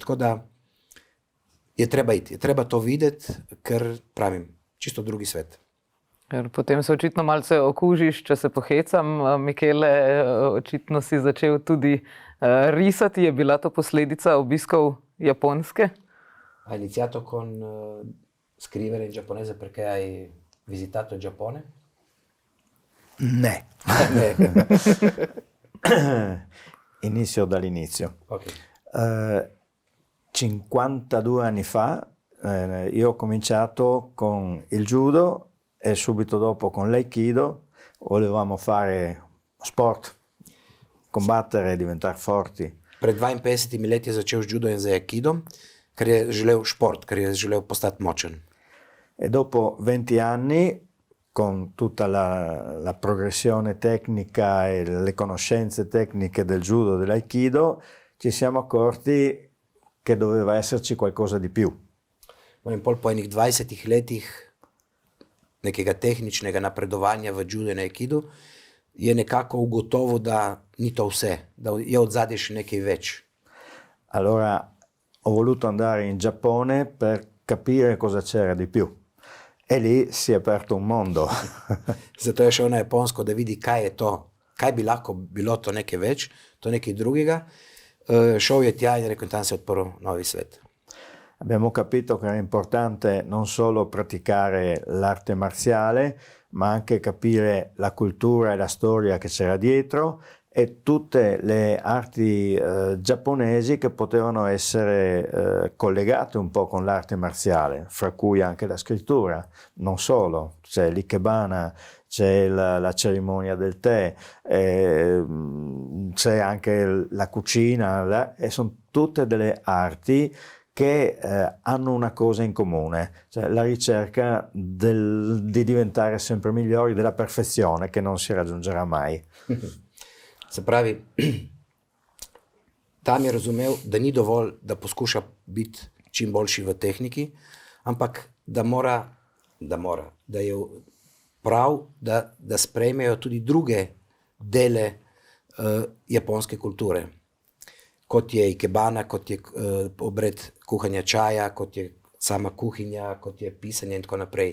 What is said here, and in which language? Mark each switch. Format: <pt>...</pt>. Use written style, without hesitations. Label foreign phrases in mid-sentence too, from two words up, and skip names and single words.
<sl>Tako da je treba iti, je treba to videti, ker pravim, čisto drugi svet. Potem se očitno malce okužiš, če se pohecam. Michele, očitno si začel tudi risati. Je bila to posledica obiskov Japonske?</sl> <it>Hai iniziato con scrivere in giapponese perché hai visitato il Giappone? Ne. Inizio dall'inizio. Okay. 52 anni fa io ho cominciato con il judo e subito dopo con l'aikido. Volevamo fare sport, combattere e diventare forti.</it> <sl>Pred 52 leti je začel z judo in z aikidom, ker je želel šport, ker je želel postati močen.</sl> <it>E dopo 20 anni, con tutta la progressione tecnica e le conoscenze tecniche del judo e dell'aikido, ci siamo accorti che doveva esserci qualcosa di più.</it> <sl>In pol po enih 20 letih nekega tehničnega napredovanja v judo in aikidu je nekako ugotovil, da ni to vse, da je od zadaj še nekaj več.</sl> <it>Allora ho voluto andare in Giappone per capire cosa c'era di più. E lì si è aperto un mondo.</it> <sl>Zato je šel na Japonsko, da vidi, kaj je to, kaj bi lahko bilo to nekaj več, to nekaj drugega. Šel je tja in rekel, tam se je odprl novi svet.</sl> <it>Abbiamo capito che era importante non solo praticare l'arte marziale, ma anche capire la cultura e la storia che c'era dietro e tutte le arti giapponesi che potevano essere collegate un po' con l'arte marziale, fra cui anche la scrittura. Non solo, c'è l'ikebana, c'è la cerimonia del tè, c'è anche la cucina, e sono tutte delle arti che hanno una cosa in comune, cioè la ricerca di diventare sempre migliori, della perfezione che non si raggiungerà mai.</it> <sl>Se pravi, tam je razumel, da ni dovolj, da poskuša biti čim boljši v tehniki, ampak da je prav, da sprejmejo tudi druge dele japonske kulture, kot je ikebana, kot je obred kuhanja čaja, kot je sama kuhinja, kot je pisanje in tako naprej.</sl>